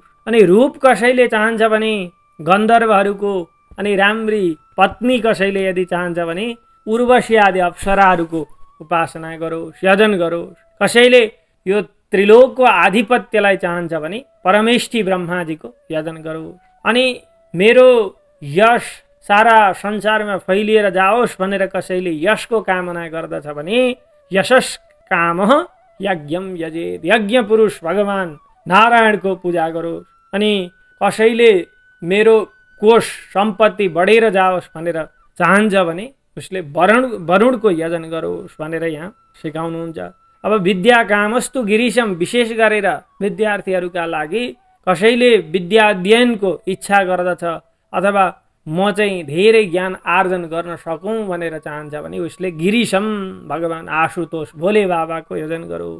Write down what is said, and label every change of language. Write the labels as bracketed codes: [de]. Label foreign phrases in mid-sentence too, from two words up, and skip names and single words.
[ne] अनि रूप कसैले चाहन्छ भने गन्धर्वहरूको, अनि राम्री पत्नी कसैले यदि चाहन्छ भने उर्वशी आदि अप्सराहरूको उपासना गरोस्, यजन गरोस्। कसैले यो त्रिलोकको आधिपत्यलाई चाहन्छ भने परमेष्ठी ब्रह्माजीको यजन गरोस्। अनि मेरो यश सारा संसारमा फैलिएर जाओस् भनेर कसैले यशको कामना गर्दछ भने [sa] यशस् कामः यज्ञम यजेत्, [ne] यज्ञ पुरुष भगवान नारायणको पूजा गरोस्। अनि कसैले मेरो कोष सम्पत्ति बढेर जाओस् भनेर चाहन्छ भने उसले वरुणको यजन गरोस् भनेर यहाँ सिकाउनुहुन्छ। अब [sa] विद्या कामस्तु गिरीशम, [ne] विशेष गरेर विद्यार्थीहरूका लागि कसैले विद्या अध्ययनको इच्छा गर्दछ अथवा म चाहिँ धेरै ज्ञान आर्जन गर्न सकौँ भनेर चाहन्छ भने उसले गिरीशम भगवान आशुतोष भोले बाबाको यजन गरोस्।